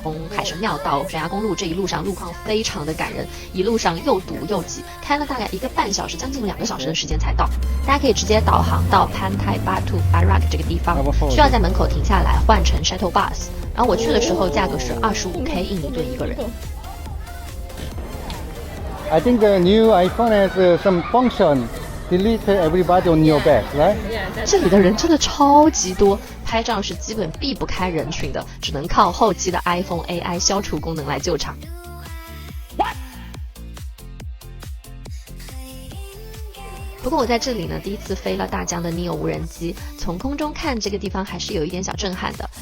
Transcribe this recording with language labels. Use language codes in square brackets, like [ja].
[zh] 从海神庙到悬崖公路这一路上路况非常的感人，一路上又堵又挤，开了大概1个半小时，将近2个小时的时间才到。大家可以直接导航到潘泰巴图巴拉克这个地方，需要在门口停下来换乘 shuttle bus， 然后我去的时候价格是25K 印尼盾1个人。 [en] I think the new iPhone has some function.Delete everybody on your back, right? [zh] 这里的人真的超级多，拍照是基本避不开人群的，只能靠后期的 iPhone AI 消除功能来救场。不过我在这里呢，第一次飞了大疆的 Neo 无人机，从空中看这个地方还是有一点小震撼的。